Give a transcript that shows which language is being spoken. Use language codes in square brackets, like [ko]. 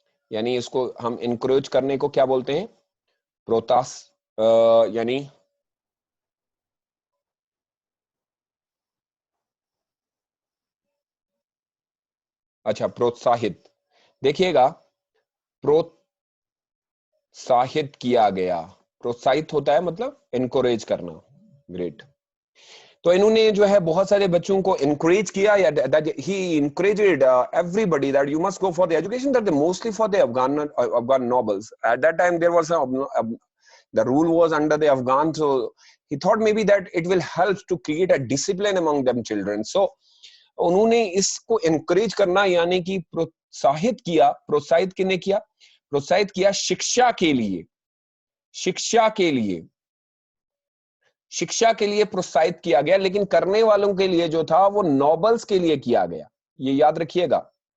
[hi] यानी इसको हम इनकरेज करने को क्या बोलते हैं? प्रोत्साह, यानी अच्छा प्रोत्साहित, देखिएगा, प्रोत्साहित किया गया, प्रोत्साहित होता है मतलब इनकरेज करना। ग्रेट। तो इन्होंने जो है बहुत सारे बच्चों को इनकरेज किया, [en] या that he encouraged everybody that you must go for the education, that mostly for the Afghan nobles. At that time there was the rule was under the Afghan, so he thought maybe that it will help to create a discipline among them children. [hi] So उन्होंने इसको encourage करना यानी कि प्रोत्साहित किया, प्रोत्साहित किसने किया? प्रोत्साहित किया शिक्षा के लिए, शिक्षा के लिए, शिक्षा के लिए प्रोत्साहित किया गया, लेकिन करने वालों के लिए जो था वो नॉबल्स के लिए किया गया, ये याद रखिएगा।